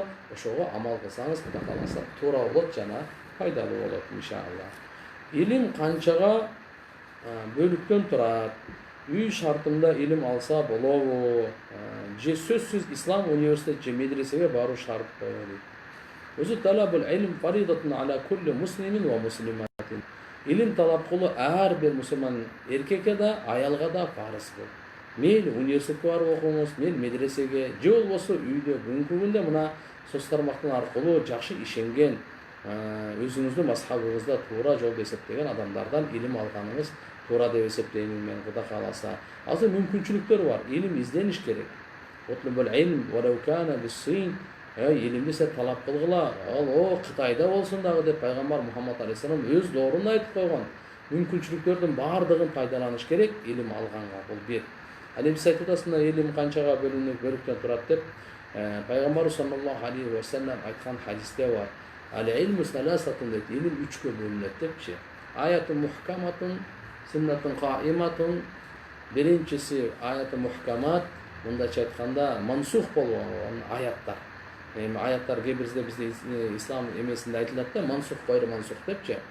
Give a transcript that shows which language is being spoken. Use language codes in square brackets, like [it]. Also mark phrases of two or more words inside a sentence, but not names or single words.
[ky] Ошого амал кылсаңыз, Кудай кааласа, туура болот жана пайдалуу болот иншалла. Илим канчага бөлүктөн турат? Үй шартында илим алса болобу? Же сөзсүз ислам университет же медресеге баруу шарт болот. [ar] Өзү طلب العلم فريضة على كل مسلم ومسلمة. [ky] Илим талап кылуу ар бир мусулман эркекке да, аялга да фарыз бул. Мейли университетке барып окуңуз, мейли медресеге, же болбосо үйдө бүгүнкү күндө мына соц тармактын аркылуу жакшы ишенген, өзүңүздүн мазхабыңызда туура жолду эсептеген адамдардан илим алганыңыз туура деп эсептеймин мен, Кудай кааласа. Азыр мүмкүнчүлүктөр бар, илим издениш керек. [ar] اطلبوا العلم ولو كان بالصين. [ky] Илимди сен талап кылгыла, ал Кытайда болсун дагы деп пайгамбар Мухаммад алейхиссалам өз доорунда айтып койгон. Мүмкүнчүлүктөрдүн бардыгын пайдаланыш керек илим алганга, бул бир. Ал эми сиз айтып атасыздар, илим канчага бөлүктөн турат деп. Пайгамбар [ar] صلى الله عليه وسلم [ky] айткан хадисте бар. [ar] العلم ثلاثة [ky] дейт, илим 3кө бөлүнөт депчи. [ar] آية محكمة، سنة قائمة. [ky] Биринчиси [ar] آية محكمة, [ky] мындайча айтканда мансух болгон аяттар. Эми аяттар кээ бирде бизде ислам эмесинде айтылат да, [ar] منسوخ غير منسوخ [ky] депчи.